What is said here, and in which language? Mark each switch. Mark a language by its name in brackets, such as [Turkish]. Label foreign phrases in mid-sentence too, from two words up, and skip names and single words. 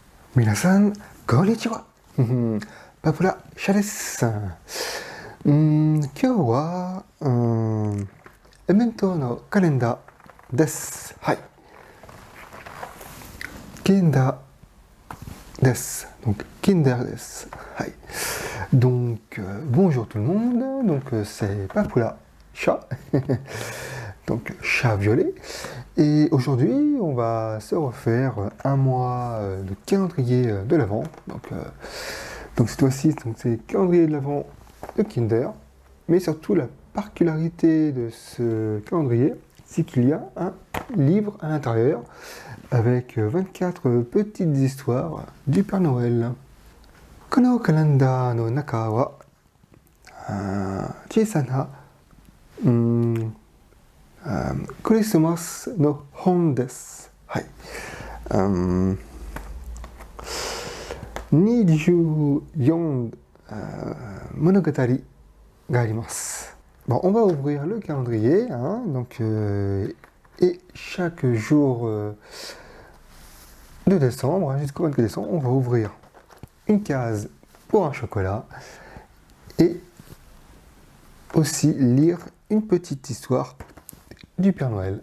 [Japanese] 皆さん、こんにちは。パプラシャです。今日は、イベントのカレンダーです。はい。Kinder des. [French] Donc, Kinder des. Hi. Donc, bonjour tout le monde. Donc, c'est Papoula Chat. Donc, chat violet. Et aujourd'hui, on va se refaire un mois de calendrier de l'Avent. Donc cette fois-ci, c'est le calendrier de l'Avent de Kinder. Mais surtout, la particularité de ce calendrier, c'est qu'il y a un livre à l'intérieur avec 24 petites histoires du Père Noël. [Japanese] このカレンダーの中は小さなクリスマスの本です. Hai. 24 物語があります。 [French] Bon, on va ouvrir le calendrier, hein, et chaque jour de décembre, jusqu'au 24 décembre, on va ouvrir une case pour un chocolat et aussi lire une petite histoire du Père Noël.